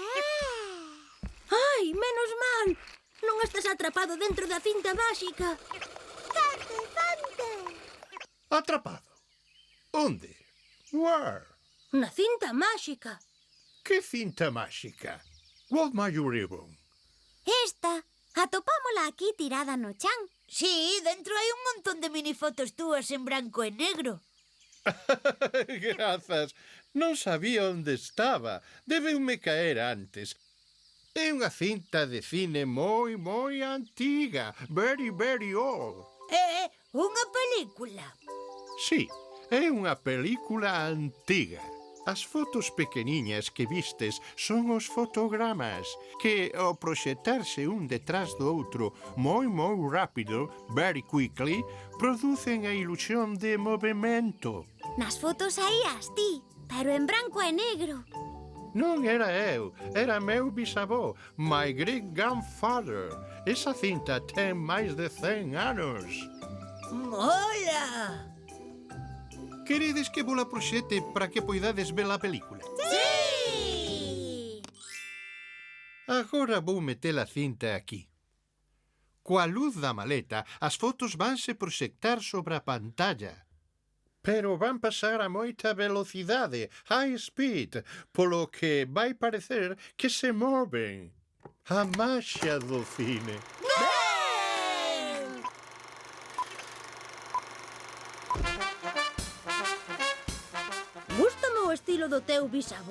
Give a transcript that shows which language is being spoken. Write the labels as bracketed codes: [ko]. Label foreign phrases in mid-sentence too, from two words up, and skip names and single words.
[gl] Ai, menos mal. Non estás atrapado dentro da cinta máxica. Fante, Fante! Atrapado? Onde? Where? Na cinta máxica. Que cinta máxica? [en] What my ribbon? [gl] Esta, atopámola aquí tirada no chan. Sí, dentro hai un montón de minifotos túas en branco e negro. Grazas. Non sabía onde estaba. Debeume caer antes. É unha cinta de cine moi, moi antiga. [en] Very, very old. [gl] É unha película. Sí, é unha película antiga. As fotos pequeniñas que vistes son os fotogramas que, ao proxectarse un detrás do outro moi, moi rápido, [en] very quickly, [gl] producen a ilusión de movimento. Nas fotos saías ti, pero en branco e negro. Non era eu, era meu bisavó, [en] my great-grandfather. [gl] Esa cinta ten máis de 100 anos. Mola! Queredes que vos la proxete para que poidades ver a película? Sí! Agora vou meter a cinta aquí. Coa luz da maleta, as fotos vanse proxectar sobre a pantalla. Pero van pasar a moita velocidade, [en] high speed, [gl] polo que vai parecer que se moven. A maxia do cine. Gústame o estilo do teu bisavó.